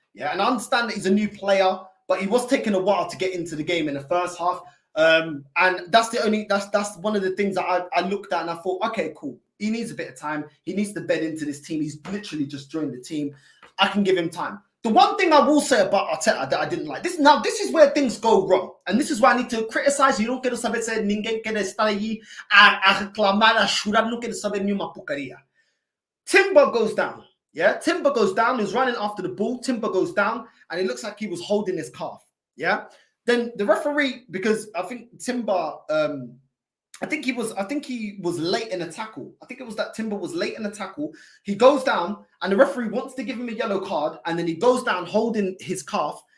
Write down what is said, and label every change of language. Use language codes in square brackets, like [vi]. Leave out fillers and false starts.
[en] Yeah, and I understand that he's a new player, but he was taking a while to get into the game in the first half. And that's one of the things that I looked at and I thought, okay, cool. He needs a bit of time. He needs to bed into this team. He's literally just joined the team. I can give him time. The one thing I will say about Arteta that I didn't like, this is where things go wrong. And this is why I need to criticize. You don't [pt] quero saber se ninguém quer estar aí a reclamar, a chorar, não quero saber nenhuma porcaria. [en] Timber goes down. Yeah, Timber goes down. He's running after the ball. Timber goes down, and it looks like he was holding his calf. Yeah. Then the referee, because I think Timber, I think he was late in a tackle. I think it was that Timber was late in a tackle. He goes down, and the referee wants to give him a yellow card, and then he goes down holding his calf.